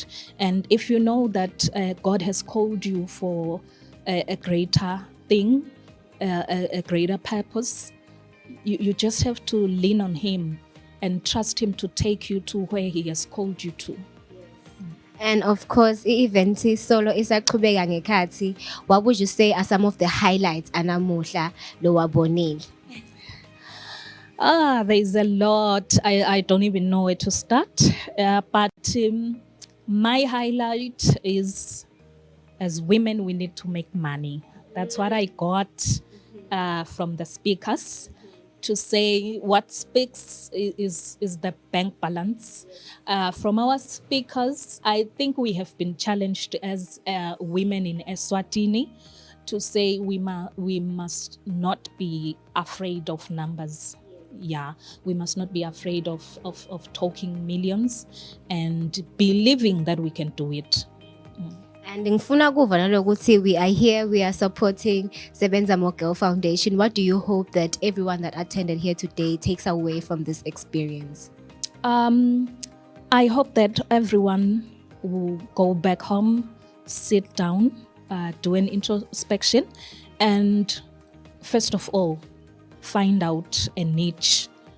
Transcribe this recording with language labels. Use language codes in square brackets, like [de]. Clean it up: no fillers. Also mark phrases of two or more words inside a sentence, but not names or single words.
[en] And if you know that God has called you for a greater thing, a greater purpose, you just have to lean on Him and trust Him to take you to where He has called you to. And of course, event solo [ss] isaqhubeka ngekhathi. [en] What would you say are some of the highlights [ss] anamuhla lo wabonile? [en] There's a lot. I don't even know where to start. But my highlight is, as women, we need to make money. That's what I got from the speakers, to say what speaks is the bank balance. From our speakers, I think we have been challenged as women in Eswatini to say we must not be afraid of numbers. Yeah, we must not be afraid of talking millions and believing that we can do it. And [ss] ngifuna kuva nalokuthi [en] we are here, we are supporting Sebenza mo Girl Foundation. What do you hope that everyone that attended here today takes away from this experience? I hope that everyone will go back home, sit down, do an introspection, and first of all, find out a niche.